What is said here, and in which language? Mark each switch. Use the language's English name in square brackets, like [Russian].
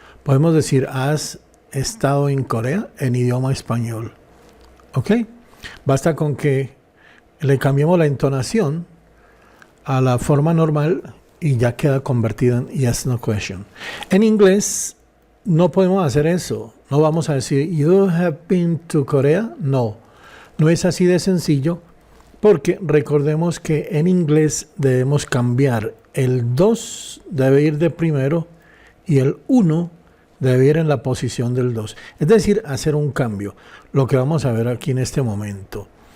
[Spanish] Podemos decir, ¿has estado en Corea? En idioma español. ¿Ok? Basta con que le cambiemos la entonación a la forma normal y ya queda convertida en yes, no question. En inglés no podemos hacer eso. No vamos a decir, [English] you have been to Korea. [Spanish] No, no es así de sencillo, porque recordemos que en inglés debemos cambiar. El 2 debe ir de primero y el 1 debe ir en la posición del 2. Es decir, hacer un cambio. Lo que vamos a ver aquí en este momento.